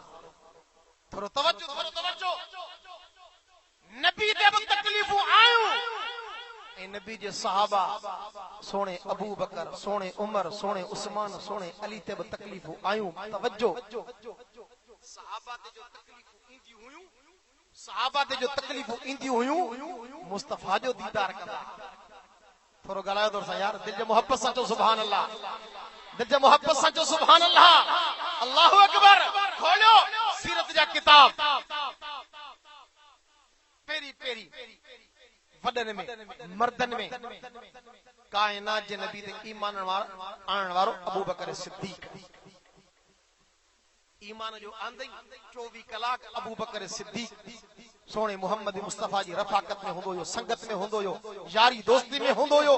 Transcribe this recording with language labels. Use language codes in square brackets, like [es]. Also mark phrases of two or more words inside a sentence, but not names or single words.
[sd] थोरो तवज्जो नबी ते बि तकलीफ़ूं आयूं ऐं नबी जे सहाबा सोणे अबू बकर, सोणे उमर, सोणे उस्मान, सोणे अली ते बि तकलीफ़ूं आयूं। तवज्जो सहाबा ते जो तकलीफ़ूं ईंदियूं हुयूं, सहाबा ते जो तकलीफ़ूं ईंदियूं हुयूं, मुस्तफा जो दीदार कंदा। थोरो ॻाल्हायो तो यार, दिल जे मोहब्बत सां चओ [ar] سبحان الله, [sd] दिल जे मोहब्बत सां चओ [ar] سبحان الله. الله أكبر. [sd] खोलियो सीरत जा किताब, पेरी पेरी वडन में मर्दन में कायनात जे नबी ते ईमान आणण वारो अबू बकर सिद्दीक। ईमान जो आंदई 24 कलाक अबू बकर सिद्दीक सोने मोहम्मद मुस्तफा जी रफाकत में हुंदो यो, संगत में हुंदो यो, यारी दोस्ती में हुंदो यो।